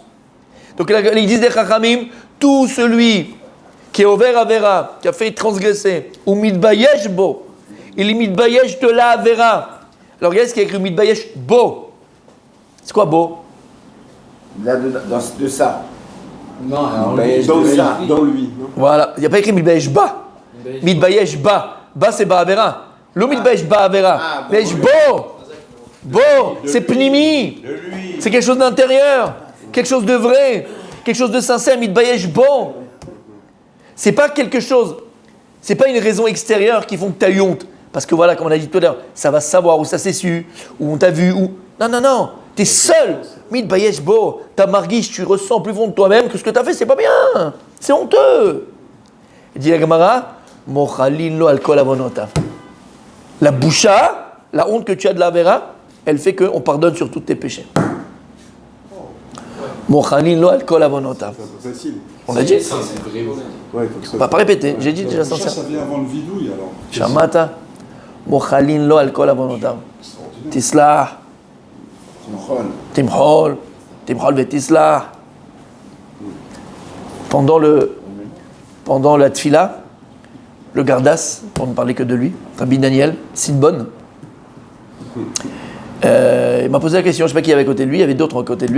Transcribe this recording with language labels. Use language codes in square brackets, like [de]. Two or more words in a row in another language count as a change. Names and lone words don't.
[fr] Donc là, ils disent des Chachamim, tout celui qui est ouvert Avera, qui a fait transgresser, ou [he] מתבייש בו, [fr] il est mitbayesh de la Avera. Alors regardez ce qu'il y a écrit [he] מתבייש בו. [fr] C'est quoi bo? Là, de ça. Non, dans lui. Non. Voilà, il n'y a pas écrit [he] מתבייש בה. מתבייש בה. Ba c'est בעבירה. Le מתבייש בעבירה. מתבייש בו. [fr] Bo, c'est pnimi. C'est quelque chose d'intérieur. Quelque chose de vrai. Quelque chose de sincère. [he] מתבייש בו. [fr] C'est pas quelque chose. C'est pas une raison extérieure qui font que tu as eu honte. Parce que voilà, comme on a dit tout à l'heure, ça va se savoir, ou ça s'est su, ou on t'a vu, ou. Non, non, non. T'es seul. [he] מתבייש בו. [fr] Ta marguiche, tu ressens plus fond de toi-même que ce que tu as fait, c'est pas bien. C'est honteux. Il dit la Gemara, [he] מוחלין לו על כל עוונותיו. [fr] La boucha, la honte que tu as de la vera, elle fait qu'on pardonne sur tous tes péchés. [he] מוחלין לו על כל עוונותיו. [fr] C'est un peu facile. On l'a dit? Ça, c'est vrai. Ouais, il faut que ça. On va pas répéter, j'ai dit déjà Ça, sincère. ça vient avant le vidouille alors. [he] שמעת, מוחלין לו על כל עוונותיו. תסלח, תמחול ותסלח. [fr] Pendant la tfila, le Gardas, pour ne parler que de lui, Rabbi Daniel, Sidbon, il m'a posé la question, je ne sais pas qui avait à côté de lui, il y avait d'autres à côté de lui.